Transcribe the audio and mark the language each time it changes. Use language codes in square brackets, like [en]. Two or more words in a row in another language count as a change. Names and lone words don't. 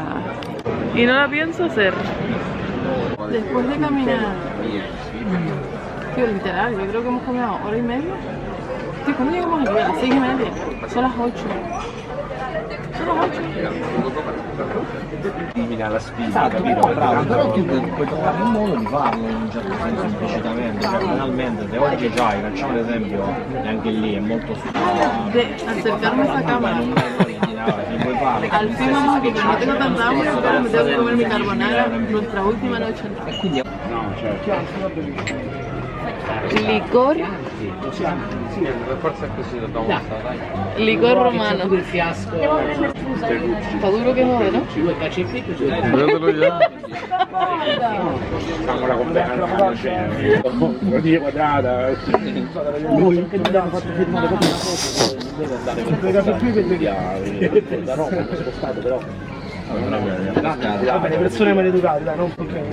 [es] Y no la pienso hacer. Después de caminar, tío, literal, yo creo que hemos caminado hora y media. Tío, ¿cuándo llegamos aquí? A las 6:30. Son las 8. Son las 8. [it] Elimina la sfida, capito? Però tu puoi trovare un modo di farlo in un certo senso implicitamente, cioè banalmente, se oggi già, facciamo l'esempio, neanche lì è molto [es] De acercarme a esa cámara. Al fin vamos aquí, que no tengo tanta hambre, pero me tengo que comer mi carbonara, nuestra última noche. Licor. Licor romano. Está duro que jode, ¿no? Védelo ya. [it] Facciamola con bene, quadrata. Che ti hanno fatto firmare proprio una cosa. Deve andare qui per vedere. Da Roma, spostato però. Vabbè, le persone maleducate, dai, non problemi.